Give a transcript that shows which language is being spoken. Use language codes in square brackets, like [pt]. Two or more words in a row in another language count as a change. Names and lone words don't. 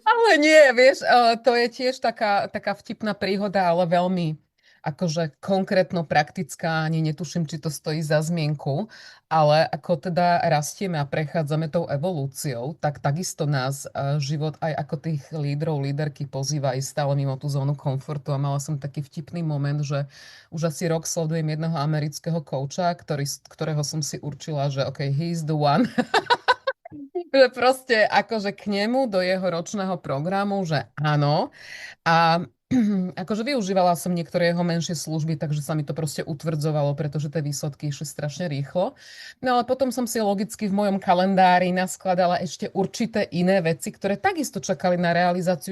[sk] Ale nie, vieš, to je tiež taká vtipná príhoda, ale veľmi akože konkrétno praktická, ani netuším, či to stojí za zmienku, ale ako teda rastieme a prechádzame tou evolúciou, tak takisto nás život aj ako tých lídrov, líderky pozýva aj stále mimo tú zónu komfortu a mala som taký vtipný moment, že už asi rok sledujem jedného amerického kouča, ktorého som si určila, že OK, [en] he is the one. [sk] Že proste akože k nemu do jeho ročného programu, že áno. A akože využívala som niektoré jeho menšie služby, takže sa mi to proste utvrdzovalo, pretože tie výsledky išli strašne rýchlo. No ale potom som si logicky v mojom kalendári naskladala ešte určité iné veci, ktoré takisto čakali na realizáciu.